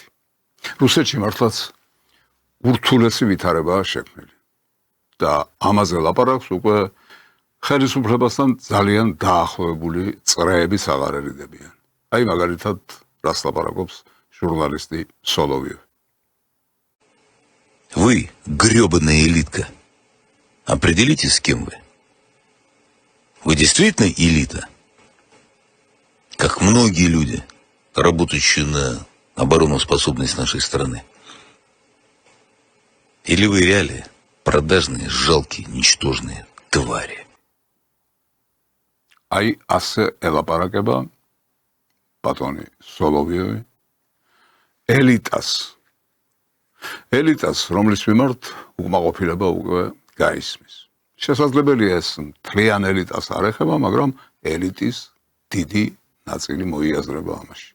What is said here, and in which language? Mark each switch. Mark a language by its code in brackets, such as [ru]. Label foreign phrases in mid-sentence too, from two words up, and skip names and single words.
[ka] რუსეთში მართლაც ურთულესი ვითარებაა შექმნილი. და ამაზე ლაპარაკს უკვე ხელისუფლებასთან ძალიან დაახლოებული წრეებიც აღარ ერიდებიან. აი მაგალითად, რას ლაპარაკობს ჟურნალისტი სოლოვიევი. [ru] Вы, грёбаная элитка, определитесь, с кем вы. Вы действительно элита? Как многие люди, работающие на обороноспособность нашей страны. Или вы реалии, продажные, жалкие, ничтожные твари. [ka] აი ასე ელაპარაკება ბატონი სოლოვიევი ელიტას, რომლის მიმართ უკმაყოფილება უკვე გაისმის. შესაძლებელია ეს მთლიან ელიტას არ ეხება, მაგრამ ელიტის დიდი ნაწილი მოიაზრება ამაში.